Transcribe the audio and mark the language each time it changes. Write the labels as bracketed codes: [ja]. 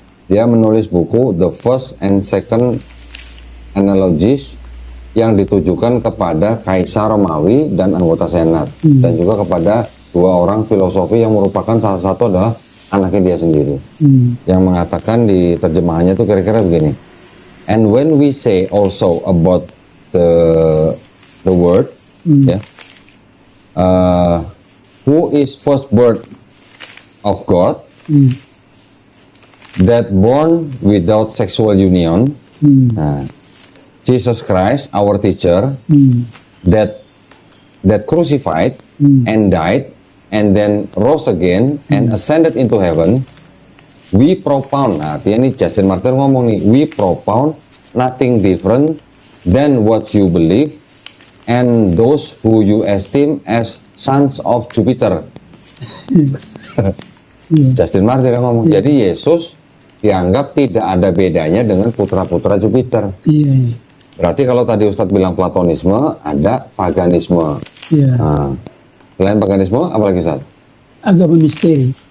[id] Dia menulis buku The First and Second Analogies yang ditujukan kepada Kaisar Romawi dan anggota Senat, dan juga kepada dua orang filosofi yang merupakan salah satu adalah anaknya dia sendiri. Yang mengatakan di terjemahannya itu kira-kira begini. [en] And when we say also about the word, who is firstborn of God, that born without sexual union, Jesus Christ, our teacher, that crucified and died and then rose again and ascended into heaven, we propound. [id] Nah, artinya ini Justin Martyr ngomong nih, [en] we propound nothing different than what you believe and those who you esteem as sons of Jupiter. [id] Justin Martyr ngomong, jadi Yesus dianggap tidak ada bedanya dengan putra-putra Jupiter. Berarti kalau tadi Ustadz bilang Platonisme, ada paganisme. Nah, selain paganisme, apa lagi Ustadz? Agama misteri.